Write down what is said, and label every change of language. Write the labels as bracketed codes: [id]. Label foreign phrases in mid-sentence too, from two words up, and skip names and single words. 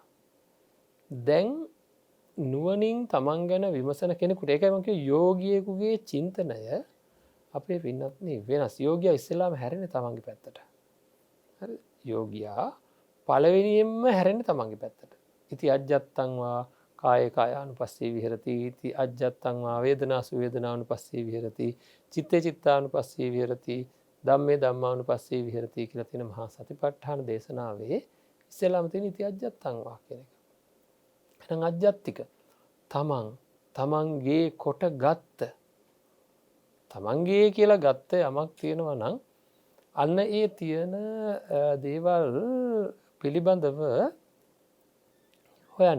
[si] දැන් නුවණින් තමන් ගැන විමසන කෙනෙකුට ඒකයි මම කිව්වේ යෝගියෙකුගේ චින්තනය අපේ පින්නත්නි වෙනස්. යෝගියා ඉස්සෙල්ලාම හැරෙන්නේ තමන්ගේ පැත්තට. හරි? යෝගියා පළවෙනියෙන්ම හැරෙන්නේ තමන්ගේ පැත්තට. [pi] ඉති අජ්ජත්තං වා කායේ කායානුපස්සී විහෙරති. ඉති අජ්ජත්තං වා වේදනාසු වේදනානුපස්සී විහෙරති. චිත්තේ චිත්තානුපස්සී විහෙරති. ධම්මේ ධම්මානුපස්සී විහෙරති [si] කියලා තියෙන මහා සතිපට්ඨාන දේශනාවේ ඉස්සෙල්ලාම තියෙන [pi] ඉති අජ්ජත්තං වා [si] කියන එක. එහෙනම් අජ්ජත්තික තමන්ගේ කොට ගත්ත තමන්ගේ කියලා ගත්ත යමක් තියෙනවා නම් අන්න ඒ තියෙන දේවල් පිළිබඳව හොයන්න.